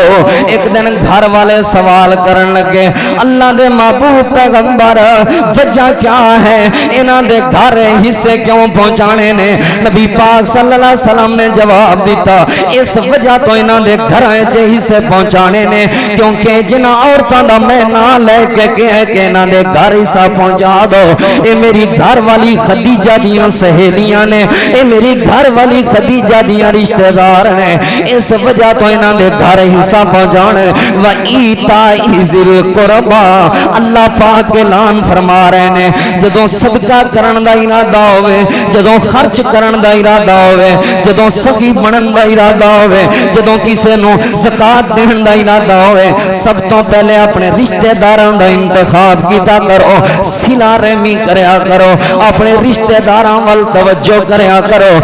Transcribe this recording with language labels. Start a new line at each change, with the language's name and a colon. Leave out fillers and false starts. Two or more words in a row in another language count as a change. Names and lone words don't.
Punjabi: ایک دن گھر والے سوال کرن لگے اللہ دے محبوب پیغمبر وجہ کیا ہے انہاں دے گھر حصے کیوں پہنچانے نے؟ نبی پاک
Arabic: صلی اللہ علیہ وسلم
Punjabi: نے جواب دیتا اس وجہ تو انہاں دے گھر حصے پہنچانے نے کیونکہ جنہاں عورتاں دا میں نام لے کے کہے کہ انہاں دے گھر حصہ پہنچا دو اے میری گھر والی خدیجہ دیاں سہیلیاں نے, اے میری گھر والی خدیجہ دیاں رشتہ دار نے, اس وجہ تو انہاں دے گھر حصہ پہنچانے.
Arabic: وَإِيتَاءِ ذِي الْقُرْبَى
Punjabi: اللہ پاک اعلان فرما رہے نے جدوں صدقہ کرن دا ارادہ ہوئے, جدوں خرچ کرن دا ارادہ ہوئے, جدوں سخی بنن دا ارادہ ہوئے, جدوں کسے نو زکات دین دا ارادہ ہوئے, سب تو پہلے اپنے رشتہ داراں دا انتخاب کیتا کرو, صلہ رحمی کریا کرو, اپنے رشتہ داراں ول توجہ کریا کرو.